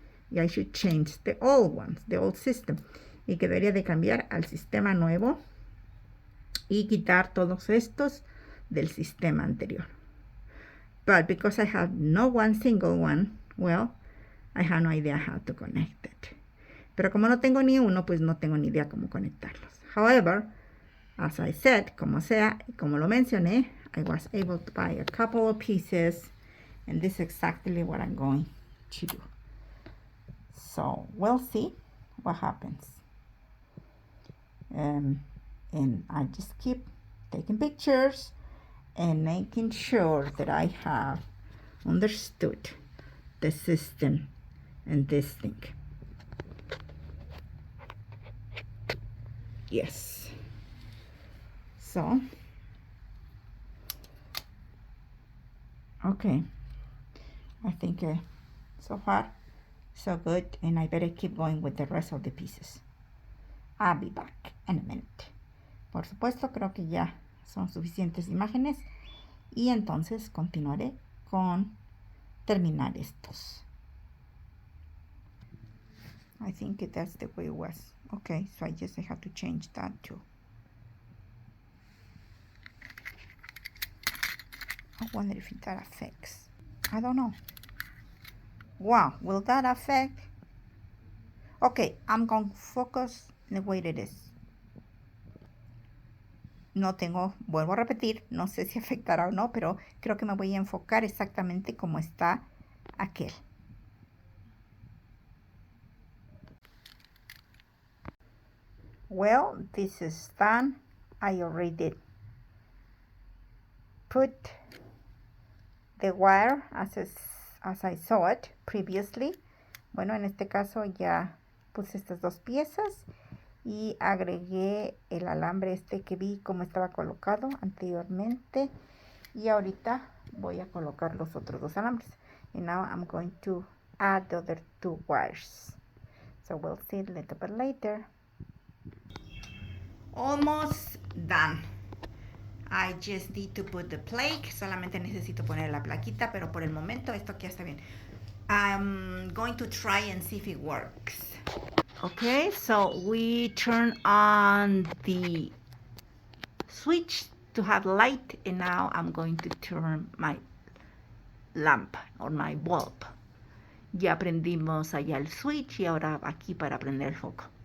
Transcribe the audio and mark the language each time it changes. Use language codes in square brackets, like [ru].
[en] Y I should change the old ones, the old system. [es] Y que debería de cambiar al sistema nuevo y quitar todos estos del sistema anterior. [en] But because I have no one single one, well, I have no idea how to connect it. [es] Pero como no tengo ni uno, pues no tengo ni idea cómo conectarlos. [en] However, as I said, [es] como sea, como lo mencioné, [en] I was able to buy a couple of pieces, and this is exactly what I'm going to do. So we'll see what happens. And I just keep taking pictures and making sure that I have understood the system and this thing. Yes. So, okay. I think so far, so good. And I better keep going with the rest of the pieces. I'll be back in a minute. [es] Por supuesto, creo que ya son suficientes imágenes. Y entonces continuaré con terminar estos. [en] I think that's the way it was. Okay, so I just have to change that too. I wonder if that affects. I don't know. Wow, will that affect? Okay, I'm going to focus the way it is. [es] No tengo, vuelvo a repetir, no sé si afectará o no, pero creo que me voy a enfocar exactamente como está aquel. [en] Well, this is done. I already did put the wire as I saw it previously. [es] Bueno, en este caso ya puse estas dos piezas y agregué el alambre que vi cómo estaba colocado anteriormente, y ahorita voy a colocar los otros dos alambres. [en] And now I'm going to add the other two wires, so we'll see it a little bit later. Almost done. I just need to put the plaque. [es] Solamente necesito poner la plaquita, pero por el momento esto aquí está bien. [en] I'm going to try and see if it works. Okay, so we turn on the switch to have light, and now I'm going to turn my lamp or my bulb. [es] Ya prendimos allá el switch y ahora aquí para prender el foco.